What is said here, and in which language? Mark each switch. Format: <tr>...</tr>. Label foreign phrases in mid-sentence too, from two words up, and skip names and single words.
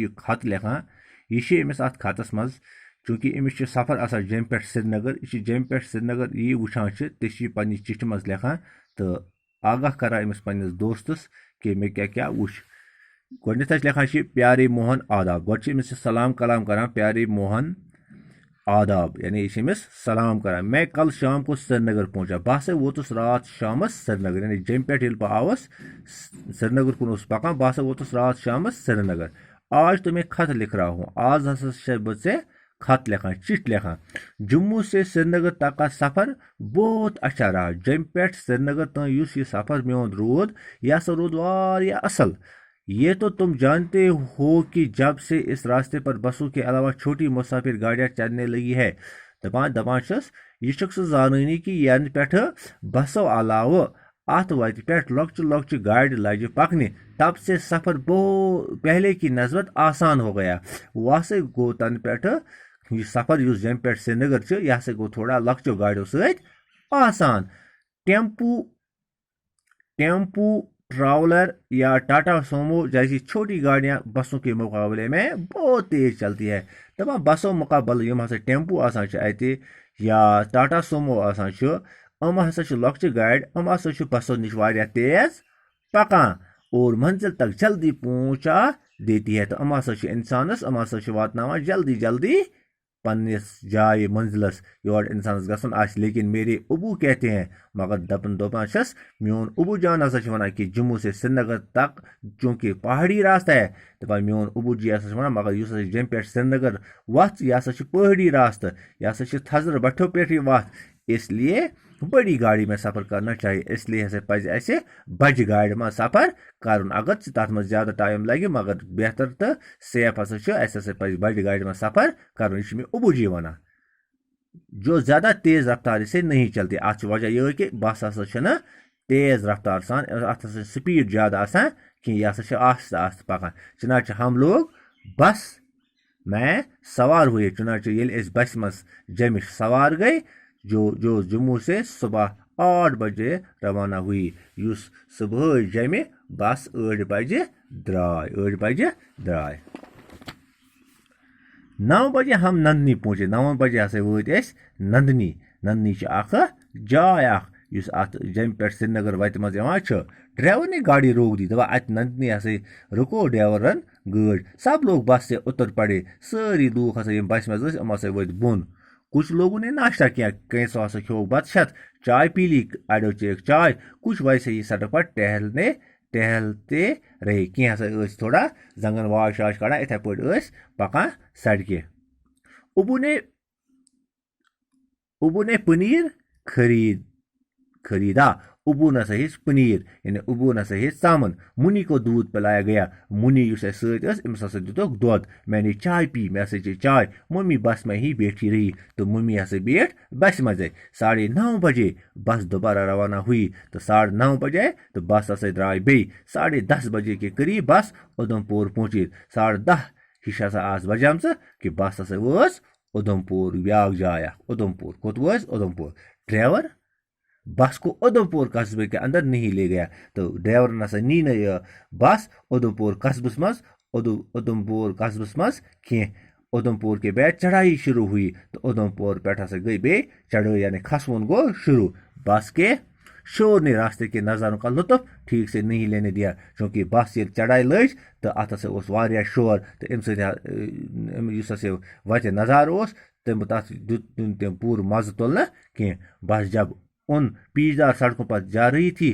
<ks>یہِ خط لیکھان یہِ چھِ أمِس اتھ خطس منٛز چوٗنٛکہِ أمِس چھُ سفر آسان جیٚمہِ پٮ۪ٹھ سرینگر یہِ چھُ جیٚمہِ پٮ۪ٹھ سرینگر یی وٕچھان چھِ تہِ چھِ یہِ پننہِ چِٹھِ منٛز لیکھان تہٕ آگاہ کران أمِس پننِس دوستس کہِ مےٚ کیٛاہ کیٛاہ وٕچھ گۄڈٕنیتھ لیکھان چھِ پیارے موہن آداب گۄڈٕ چھِ أمِس سلام کلام کران پیارے موہن آداب یعنی یہِ چھِ أمِس سلام کران</ks> <ur>میں کل شام کو سرینگر پہنچا</ur> <ks>بہٕ ہسا ووتُس راتھ شامس سرینگر یعنی جیٚمہِ پٮ۪ٹھ ییٚلہِ بہٕ آوُس سرینگر کُن اوسُس پکان بہٕ ہسا ووتُس راتھ شامس سرینگر</ks> <ur>آج تو میں خط لکھ رہا ہوں</ur> <ks>آز ہسا چھس بہٕ ژےٚ خط لیکھان چِٹھۍ لیکھان</ks> <ur>جموں سے سرینگر تک کا سفر بہت اچھا رہا</ur> <ks>جیٚمہِ پٮ۪ٹھ سرینگر تام یُس یہِ سفر میون روٗد یہِ ہسا روٗد واریاہ اصل</ks> <ur>یہ تو تم جانتے ہو کہ جب سے اس راستے پر بسوں کے علاوہ چھوٹی مسافر گاڑیاں چلنے لگی ہے</ur> <ks>دپان چھس یہ چھُکھ ژٕ زانٲنی کہ ینہٕ پٮ۪ٹھٕ بسو علاوٕ اتھ وتہِ پٮ۪ٹھ لۄکچہِ گاڑِ لجہِ پکنہِ</ks> <ur>تب سے سفر پہلے کی نسبت آسان ہو گیا</ur> <ks>وۄنۍ ہسا گوٚو تنہٕ پٮ۪ٹھٕ یہِ سفر یُس جیٚمہِ پٮ۪ٹھ سرینگر چھُ یہِ ہسا گوٚو تھوڑا لۄکچو گاڑیو سۭتۍ آسان</ks> <ur>ٹیمپو ٹراولر یا ٹاٹا سومو جیسی چھوٹی گاڑیاں بسوں کے مقابلے میں بہت تیز چلتی ہے</ur> <ks>دپان بسو مقابلہٕ یِم ہسا ٹیمپو آسان چھِ اَتہِ یا ٹاٹا سومو آسان چھُ یِم ہسا چھِ لۄکچہِ گاڑِ یِم ہسا چھِ بسو نِش واریاہ تیز پکان</ks> <ur>اور منزل تک جلدی پہنچا دیتی ہے</ur> <ks>تو یِم ہسا چھِ اِنسانس یِم ہسا چھِ واتناوان جلدی جلدی پننس جائے منزلس یور انسانس گژھُن آسہِ</ks> <ur>لیکن میرے ابو کہتے ہیں</ur> <ks>مگر دپان چھس میون ابو جان ہسا چھِ ونان کہ</ks> <ur>جموں سے سری نگر تک چونکہ پہاڑی راستہ ہے</ur> <ks>دپان میون ابو جی ہسا چھِ ونان مگر یُس ہسا جمہِ پٮ۪ٹھ سری نگر وتھ یہِ ہسا چھِ پہاڑی راستہٕ یہِ ہسا چھِ تھزرٕ بٹھیو پٮ۪ٹھ یہِ وتھ</ks> <ur>اس لیے بڑی گاڑی میں سفر کرنا چاہیے</ur> <ks>اس لیے ہسا پزِ اسہِ بجہِ گاڑِ منٛز سفر کرُن اگر تتھ منٛز زیادٕ ٹایم لگہِ مگر بہتر تہٕ سیف ہسا چھُ اسہِ ہسا پزِ بجہِ گاڑِ منٛز سفر کرُن یہِ چھُ مےٚ ابو جی ونان</ks> <ur>جو زیادہ تیز رفتار سے نہیں چلتی</ur> <ks>اتھ وجہ یہ کہ بس ہسا چھنہٕ تیز رفتار سان اتھ ہسا سپیڈ زیادہ آسان کینٛہہ یہِ ہسا چھِ آہستہ آہستہ پکان</ks> <ur>چنانچہ ہم لوگ بس میں سوار ہوئے</ur> <ks>چنانچہ ییٚلہِ أسۍ بسہِ منٛز جمِش سوار گئے</ks> <ur>جو جموں سے صبح 8 بجے روانہ ہوئی</ur> <ks>یُس صبح جمہِ بس 8 بجے درٛاے</ks> <ur>9 بجے ہم نندنی پہنچے</ur> <ks>9 بجے ہسا وٲتۍ أسۍ نندنی چھِ اکھ جاے اکھ یُس اتھ جمہِ پٮ۪ٹھ سری نگر وتہِ منٛز یِوان چھُ</ks> <ur>ڈرائیور نے گاڑی روک دی</ur> <ks>دپان اتہِ نندنی ہسا رُکو ڈرائیورن گٲڑۍ</ks> <ur>سب لوگ بس سے اتر پڑے</ur> <ks>سٲری لوٗکھ ہسا یِم بسہِ منٛز ٲسۍ یِم ہسا ؤتھۍ بۄن</ks> <ur>کچھ لوگوں نے ناشتہ کیا</ur> <ks>کینٛژھو ہسا کھیوٚوُکھ بتہٕ شت</ks> <ur>چائے پی لی</ur> <ks>اڑیو چیٚیَکھ چائے</ks> <ur>کچھ ویسے ہی سڑک پر ٹہلتے رہے</ur> <ks>کینٛہہ ہسا ٲسۍ تھوڑا زنگن واش کڑان یِتھے پٲٹھۍ ٲسۍ پکان سڑکہِ</ks> <ur>ابو نے پنیر خریدا</ur> <ks>ابو نسا ہیٚژ پنیر یعنی ابو نسا ہیٚژ ژامن</ks> <ur>منی کو دودھ پلایا گیا</ur> <ks>منی یُس اسہِ سۭتۍ ٲس أمِس ہسا دِتُکھ دۄد</ks> <ur>میں نے چائے پی</ur> <ks>مےٚ ہسا چے چائے</ks> <ur>ممی بس میں ہی بیٹھی رہی</ur> <ks>تو ممی ہسا بیٹھ بسہِ منٛزے</ks> <ur>9:30 بجے بس دوبارہ روانہ ہوئی</ur> <ks>تو 9:30 بجے تو بس ہسا درٛاے بیٚیہِ</ks> <ur>10:30 بجے کے قریب بس ادھم پور پہنچی</ur> <ks>10:30 ہِش ہسا آس بجامژٕ کہ بس ہسا وٲژ ادھم پور بیاکھ جاے اکھ ادھم پور کوٚت وٲتۍ ادھم پور</ks> <ur>ڈرائیور بس کو ادھم پور قصبے کے اندر نہیں لے گیا</ur> <ks>تو ڈرائیور نسا نی نہٕ یہِ بس ادھم پور قصبس منٛز کینٛہہ</ks> <ur>ادھم پور کے بعد چڑھائی شروع ہوئی</ur> <ks>تو ادھم پور پٮ۪ٹھ ہسا گئی بیٚیہِ چڑھٲے یعنی کھسوُن گوٚو شروع</ks> <ur>بس کے شور نے راستے کے نظاروں کا لطف ٹھیک سے نہیں لینے دیا</ur> <ks>چونکہ بس ییٚلہِ چڑھائی لٔج تو اتھ ہسا اوس واریاہ شور تہٕ امہِ سۭتۍ یُس ہسا وتہِ نظارٕ اوس تتھ دیُت نہٕ تٔمۍ پوٗرٕ مزٕ تُلنہٕ کینٛہہ</ks> <ur>بس جب ان پیچیدہ سڑکوں پر جا رہی تھی</ur>